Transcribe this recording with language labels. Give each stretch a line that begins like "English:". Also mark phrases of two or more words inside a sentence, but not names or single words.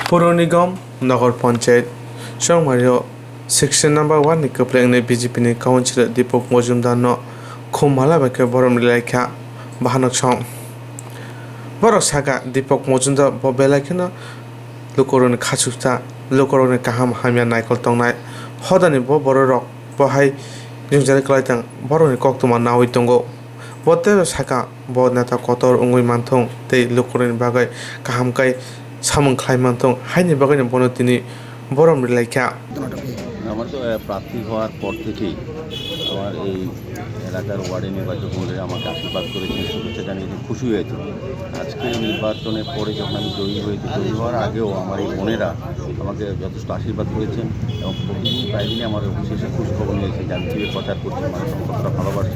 Bangla: পৌর নিগম নগর পঞ্চায়েত সংমারিও
English: section number
Bangla: 1
Kok Borok: ni kepleng BJP ni kaunsilor Dipok Mojumdar no khumhala bake borom laika bahanok song borok saka Dipok Mojumdar bo belaikino lukoron khachukta lukoron kaham hamya naikol tongnai hodani bo borok bohai jungjari klaitang boroni koktuma nawi tongo bote saka bo neta kotor ungui manthong tei lukoron bagai kaham kai samung khlai manthong haini bagai bono tini borom laika
Bangla: আমার তো প্রার্থী হওয়ার পর থেকেই আমার এই এলাকার ওয়ার্ডে নির্বাচক মন্ডলী আমাকে আশীর্বাদ করেছেন, শুভেচ্ছা জানিয়েছেন, খুশি হয়েছে। আজকে নির্বাচনের পরে যখন আমি জয়ী হয়েছি, জয়ী হওয়ার আগেও আমার এই বোনেরা আমাকে যথেষ্ট আশীর্বাদ করেছেন এবং প্রতিদিন প্রায় দিনই আমার অফিসে এসে খুশ খবর নিয়েছে যে আমি কীভাবে প্রচার করছি, মানুষ আমাকে কতটা ভালোবাসে।